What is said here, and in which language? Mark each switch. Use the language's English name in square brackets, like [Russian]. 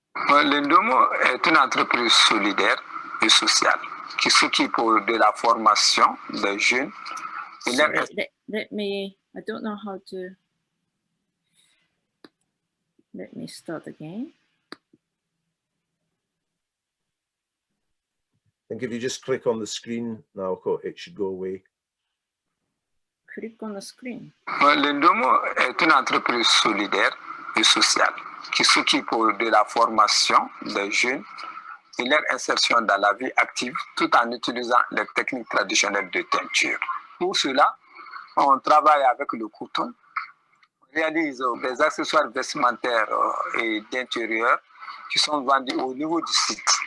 [French] L'Indomo est une entreprise solidaire et sociale qui s'occupe de la formation des jeunes. [English] Sorry, let me, I don't know how to, let me start again. I think if you just click on the screen, Naoko, it should go away. Click on the screen. [French] L'Indomo est une entreprise solidaire et sociale qui s'occupe de la formation des jeunes et leur insertion dans la vie active tout en utilisant les techniques traditionnelles de teinture. Pour cela, on travaille avec le coton, on réalise des accessoires vestimentaires et d'intérieur qui sont vendus au niveau du site.